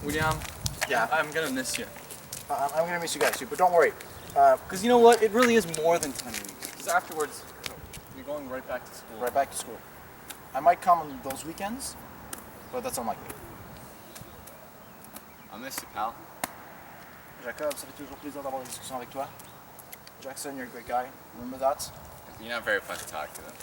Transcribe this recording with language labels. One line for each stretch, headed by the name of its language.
English: William, yeah, I'm gonna miss you. I'm gonna miss you guys too, but don't worry. Because you know what? It really is more than 10 weeks. Because afterwards, you're going right back to school. Right back to school. I might come on those weekends, but that's unlikely. I'll miss you, pal.
French: Jacob, ça fait toujours plaisir d'avoir des discussions avec toi.
English: Jackson, you're a great guy. Remember that? You're not very fun to talk to.